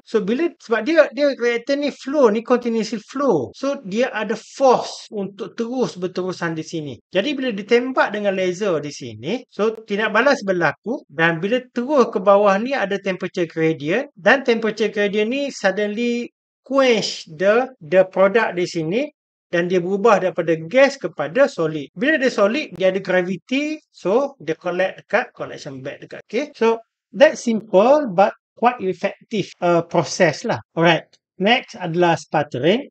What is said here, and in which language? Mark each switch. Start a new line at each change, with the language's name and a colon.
Malay: So sebab dia reactant ni flow, ni
English: continuously flow.
Malay: So dia ada force untuk terus berterusan di sini. Jadi bila ditembak dengan laser di sini, so tindak balas berlaku dan bila terus ke bawah ni ada temperature gradient dan temperature gradient ni
English: suddenly quench the product
Malay: di sini dan dia berubah daripada gas kepada solid. Bila dia solid, dia ada gravity, so dia collect dekat collection bed dekat.
English: Okay, so that's simple but quite effective process lah.
Malay: Alright, next adalah sputtering.